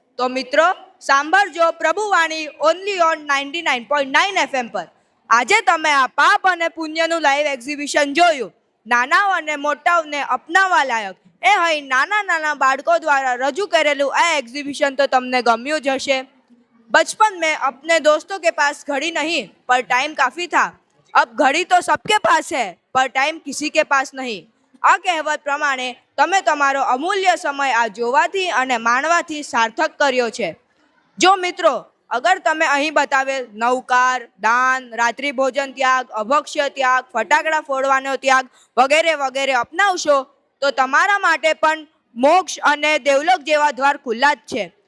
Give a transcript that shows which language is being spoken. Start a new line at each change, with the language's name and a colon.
Gujarati: તો મિત્રો સાંભળજો પ્રભુવાણી
English: only on
Gujarati: 99.9 FM પર. આજે તમે આ પાપ અને પુણ્યનું લાઈવ એક્ઝિબિશન જોયું. નાનાઓ અને મોટાઓને અપનાવવા લાયક એ અહીં નાના બાળકો દ્વારા રજૂ કરેલું આ એક્ઝિબિશન તો તમને ગમ્યું જ હશે.
Hindi: बचपन में अपने दोस्तों के पास घड़ी नहीं पर टाइम काफ़ी था. अब घड़ी तो सबके पास है पर टाइम किसी के पास नहीं.
Gujarati: આ કહેવત પ્રમાણે તમે તમારો અમૂલ્ય સમય આ જોવાથી અને માણવાથી સાર્થક કર્યો છે. જો મિત્રો અગર તમે અહીં બતાવેલ નવકાર, દાન, રાત્રિ ભોજન ત્યાગ, અભક્ષ્ય ત્યાગ, ફટાકડા ફોડવાનો ત્યાગ વગેરે વગેરે અપનાવશો તો તમારા માટે પણ મોક્ષ અને દેવલોક જેવા દ્વાર ખુલ્લા જ છે.